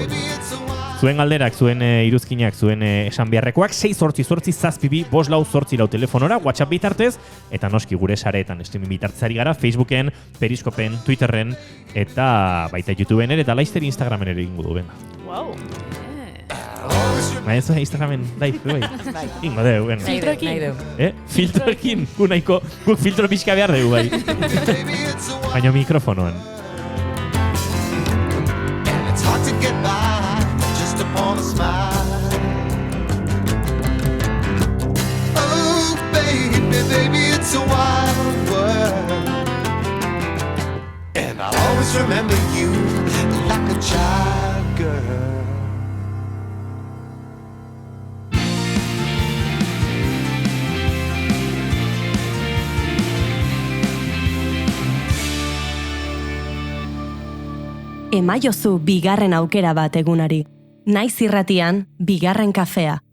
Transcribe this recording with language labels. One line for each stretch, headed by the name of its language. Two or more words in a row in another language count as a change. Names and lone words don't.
Basque: Zuen galderak, zuen iruzkinak, zuen esan beharrekoak, 688-722-544 telefonora, WhatsApp bitartez, eta noski gure sareetan streaming bitartez ari gara, Facebooken, Periskopen, Twitterren, eta baita YouTubeen ere, eta laizzer Instagramen ere ingo du, benga. Wow. Ez Instagramen, bai. Ingo deu, benga. Filtroekin. Filtroekin, guk filtro pixka behar dugu, bai. Baina mikrofonoan.
English: It's hard to get by just upon a smile. Oh, baby, it's a wild world. And I'll always remember you like a child girl.
Basque: Emaiozu bigarren aukera bat egunari. Naiz irratian, bigarren kafea.